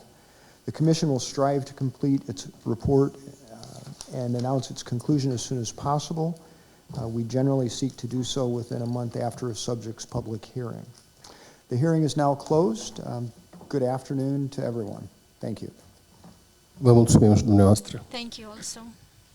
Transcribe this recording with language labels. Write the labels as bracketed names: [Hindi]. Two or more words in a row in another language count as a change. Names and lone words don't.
[English] The Commission will strive to complete its report and announce its conclusion as soon as possible. We generally seek to do so within a month after a subject's public hearing. The hearing is now closed. Good afternoon to everyone. Thank you. [Romanian] Vă mulțumim și dumneavoastră. [English] Thank you also.